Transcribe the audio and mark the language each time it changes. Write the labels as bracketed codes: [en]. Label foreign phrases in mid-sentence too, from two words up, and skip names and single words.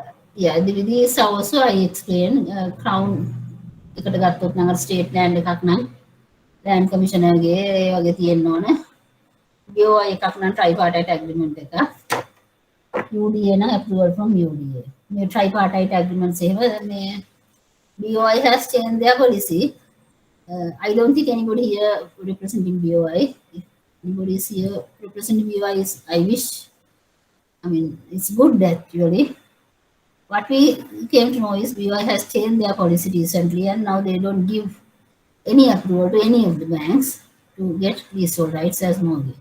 [en] Yeah, these are also I explain [si] crown එකට ගත්තොත් නම් [en] state land [si] එකක් නම් [en] land commissioner's [si] ඒ වගේ තියෙන්න ඕන. BOI එකක් නම් [en] tripartite agreement [si] එක. [en] UDA නම් approval from UDA. මේ tripartite agreements [si] එහෙම මේ [en] BOI has changed their policy. I don't think anybody here representing BOI. If anybody is here representing BOI, I wish. I mean, it's good that really. What we came to know is BOI has changed their policy recently, and now they don't give any approval to any of the banks to get leasehold rights as mortgage.